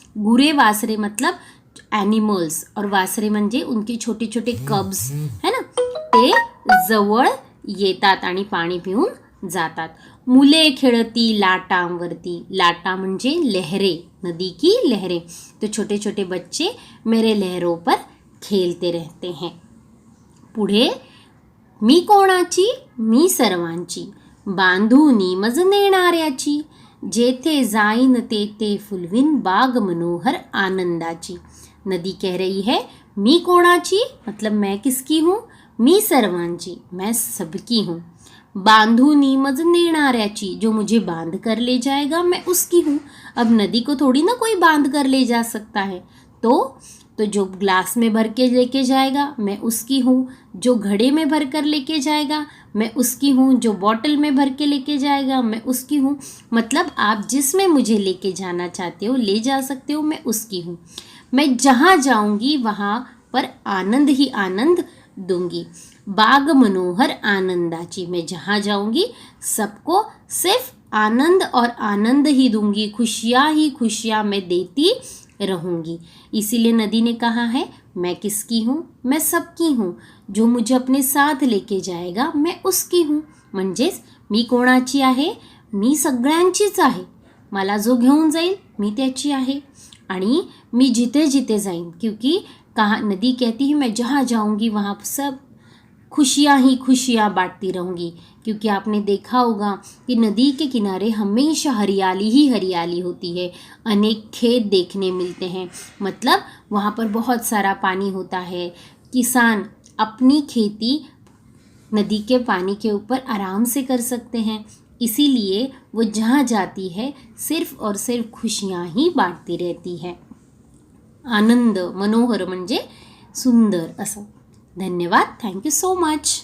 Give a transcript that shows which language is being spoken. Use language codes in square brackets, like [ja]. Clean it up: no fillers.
[hi] गुरे वासरे मतलब एनिमल्स, और वासरे म्हणजे उनके छोटे छोटे कब्स है ना, [mr] ते जवळ येतात आणि पाणी पिऊन जातात. मुले खेळती लाटांवरती, लाटा म्हणजे लहरे, [hi] नदी की लहरें. तो छोटे छोटे बच्चे मेरे लहरों पर खेलते रहते हैं. [mr] पुढे मी कोणाची, मी सर्वांची, बांधूनी मज नेणाऱ्याची, जेथे जाईन तेथे फुलविन बाग मनोहर आनंदाची. [hi] नदी कह रही है [mr] मी कोणाची [hi] मतलब मैं किसकी हूँ, [mr] मी सर्वांची [hi] मैं सबकी हूँ. [mr] बांधूनी मज नेणाऱ्याची, [hi] जो मुझे बांध कर ले जाएगा मैं उसकी हूँ. अब नदी को थोड़ी ना कोई बांध कर ले जा सकता है, तो जो ग्लास में भर के लेके जाएगा मैं उसकी हूँ, जो घड़े में भर कर लेके जाएगा मैं उसकी हूँ, जो बॉटल में भर के लेके जाएगा मैं उसकी हूँ. मतलब आप जिसमें मुझे लेके जाना चाहते हो, ले जा सकते हो, मैं उसकी हूँ. मैं जहाँ जाऊँगी वहाँ पर आनंद ही आनंद दूंगी. [mr] बाग मनोहर आनंदाची, [hi] मैं जहाँ जाऊँगी सबको सिर्फ आनंद और आनंद ही दूंगी, खुशियाँ ही खुशियाँ मैं देती रहूँगी. इसीलिए नदी ने कहा है मैं किसकी हूँ, मैं सबकी हूँ, जो मुझे अपने साथ लेके जाएगा मैं उसकी हूँ. [mr] म्हणजेच मी कोणाची आहे, मी सगळ्यांचीच आहे. मला जो घेऊन जाईल मी त्याची आहे, आणि मी जिथे जिथे जाईन, [hi] क्योंकि कहा नदी कहती है मैं जहाँ जाऊँगी वहाँ सब खुशियाँ ही खुशियाँ बांटती रहूँगी. क्योंकि आपने देखा होगा कि नदी के किनारे हमेशा हरियाली ही हरियाली होती है, अनेक खेत देखने मिलते हैं, मतलब वहाँ पर बहुत सारा पानी होता है. किसान अपनी खेती नदी के पानी के ऊपर आराम से कर सकते हैं. इसीलिए वो जहाँ जाती है सिर्फ और सिर्फ खुशियाँ ही बांटती रहती है. [mr] आनंद मनोहर म्हणजे सुंदर असं. धन्यवाद. [en] Thank you so much.